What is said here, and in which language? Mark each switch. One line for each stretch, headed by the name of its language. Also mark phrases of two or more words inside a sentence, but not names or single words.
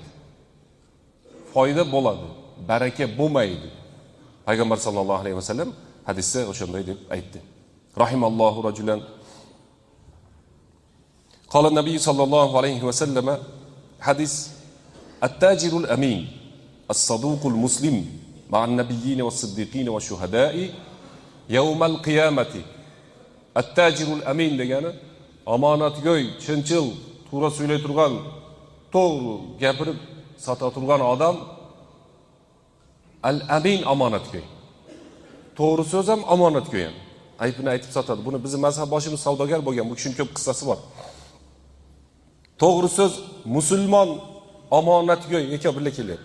Uzbek: Foyda bo'ladi, baraka bo'lmaydi. Payg'ambar
Arabic: صلى الله عليه وسلم
Uzbek: hadisda o'shanday deb aytdi.
Arabic: رحم الله رجلا قال النبي صلى الله عليه وسلم حديث التاجر الأمين الصدوق المسلم مع النبيين والصديقين والشهداء يوم القيامة. التاجر الأمين
Uzbek: degani omonatgo'y, chinchil, to'g'ri so'ylay turgan, to'g'ri gapirib sota turgan odam al-amin omonatgo'y. To'g'ri so'z ham omonatgo'y ham. Aybini aytib sotadi. Buni bizning mazhab boshimiz savdogar bo'lgan. Bu kishining ko'p qissasi bor. To'g'ri so'z musulmon omonatgo'y eka birga keladi.